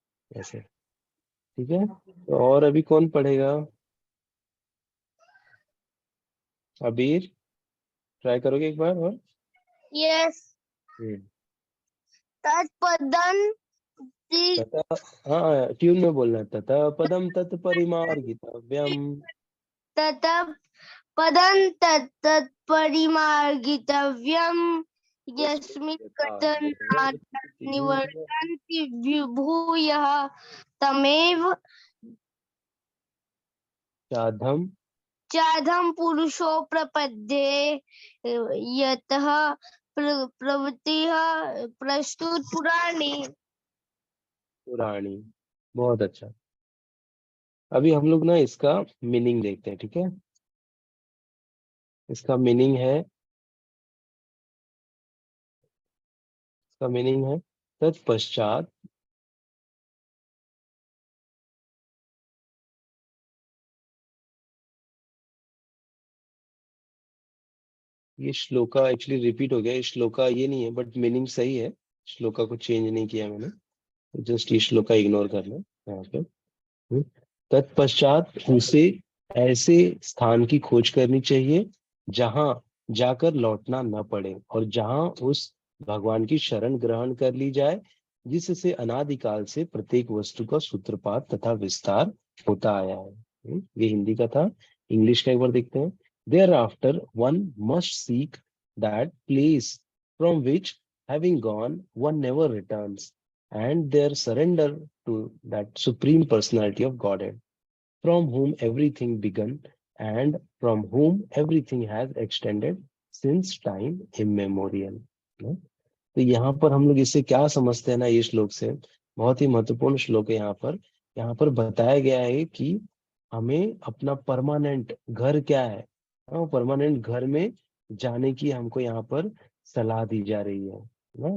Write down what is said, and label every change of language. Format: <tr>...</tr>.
<hi>ऐसे ठीक है। तो और अभी कौन पढ़ेगा? अबीर, ट्राई करोगे एक बार और?</hi> <en>Yes hmm.</en> <sa>तत्पदं</sa> <hi>तथा, हाँ ट्यून में बोलना है।</hi> <sa>तथा पदम तत् परिमार्गितव्यम ततः पदं तत्परिमार्गितव्यं यस्मिन् गतं निवर्तन्ति भूयः तमेव चाधम चाधं पुरुषो प्रपद्ये यतः प्रवृत्तिः प्रस्तुत पुराणी।</sa> <hi>पुराणी। बहुत अच्छा। अभी हम लोग ना इसका मीनिंग देखते हैं, ठीक है। इसका मीनिंग है, इसका मीनिंग है तत्पश्चात ये श्लोका एक्चुअली रिपीट हो गया। ये श्लोका ये नहीं है, बट मीनिंग सही है। श्लोका को चेंज नहीं किया मैंने, जस्ट ये श्लोका इग्नोर करना यहाँ पे। हम्म। तत्पश्चात उसे ऐसे स्थान की खोज करनी चाहिए जहां जाकर लौटना न पड़े और जहां उस भगवान की शरण ग्रहण कर ली जाए जिससे अनादिकाल से प्रत्येक वस्तु का सूत्रपात तथा विस्तार होता आया है। ये हिंदी का था। इंग्लिश का एक बार देखते हैं।</hi> <en>Thereafter one must seek that place from which having gone, one never returns, and their surrender to that supreme personality of Godhead, from whom everything began and from whom everything has extended since time immemorial.</en> <hi>ना? तो यहाँ पर हम लोग इससे क्या समझते हैं ना, ये श्लोक से बहुत ही महत्वपूर्ण श्लोक है। यहाँ पर बताया गया है कि हमें अपना परमानेंट घर क्या है, परमानेंट घर में जाने की हमको यहाँ पर सलाह दी जा रही है ना।</hi>